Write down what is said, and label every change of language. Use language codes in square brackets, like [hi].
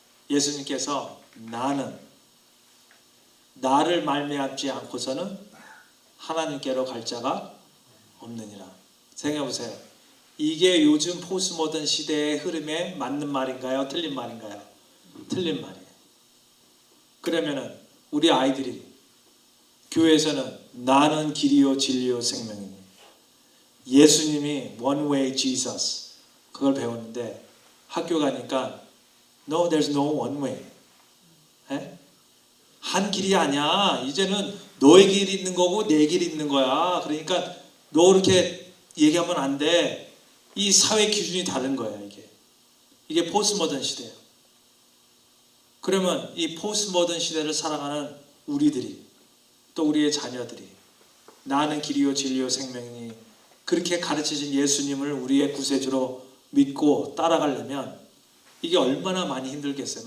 [ko] 예수님께서 나를 말미암지 않고서는 하나님께로 갈 자가 없느니라. 생각해 보세요. 이게 요즘 포스모던 시대의 흐름에 맞는 말인가요? 틀린 말인가요? 틀린 말이에요. 그러면은 우리 아이들이 교회에서는 나는 길이요 진리요 생명입니다. 예수님이 [en] one way Jesus [ko] 그걸 배웠는데 학교 가니까 [en] No, there's no one way. [ko] 에? 한 길이 아니야. 이제는 너의 길이 있는 거고 내 길이 있는 거야. 그러니까 너 그렇게 얘기하면 안 돼. 이 사회 기준이 다른 거야. 이게 포스모던 시대예요. 그러면 이 포스모던 시대를 살아가는 우리들이 또 우리의 자녀들이 나는 길이요 진리요 생명이니 그렇게 가르치신 예수님을 우리의 구세주로 믿고 따라가려면 이게 얼마나 많이 힘들겠어요.